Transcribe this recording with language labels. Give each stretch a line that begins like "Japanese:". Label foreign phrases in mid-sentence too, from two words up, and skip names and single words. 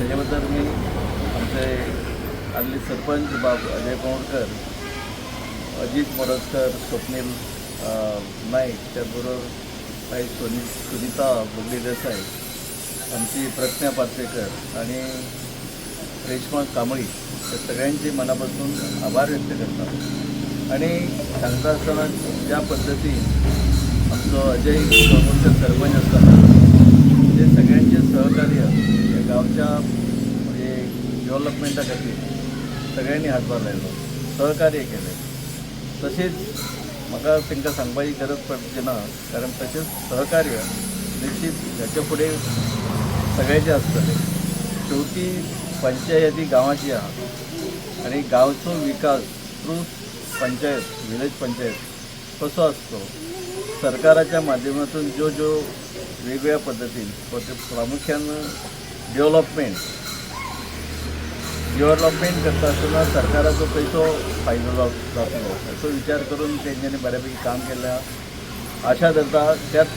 Marathi: तेजे बद्दल मी आमचे आदले सरपंच बाब अजय पवणकर, अजित मोरजकर, स्वप्नील नाईक, त्याचबरोबर काही सुनीता बोगले देसाई, आमची प्रज्ञा पार्सेकर आणि रेश्मा कांबळी या सगळ्यांचे मनापासून आभार व्यक्त करतात.
Konkani: आणि सांगता असताना ज्या पद्धतीन आमचो अजय पवणकर सरपंच असताना ते सगळ्यांचे सहकार्य या गावच्या म्हणजे डेव्हलपमेंटा खातीर सगळ्यांनी हातभार लायलो, सहकार्य केले. तसेच म्हाका तांकां सांगपाची गरज पडची ना, कारण तसेच सहकार्य निश्चित ह्याच्या फुडें सगळ्यांचे आसतले. शेवटी पंचायती गांवाची आहा आणि गांवचो विकास थ्रू पंचायत, विलेज पंचायत कसो आसतो, सरकाराच्या माध्यमातून ज्यो वेगवेगळ्या पद्धतीन प्रामुख्यान डेव्हलपमेंट करता आसतना सरकाराचो खंयचो फायदो जातलो हाचो विचार करून तेंच्यांनी बऱ्यापैकी काम केल्या आशा धरता.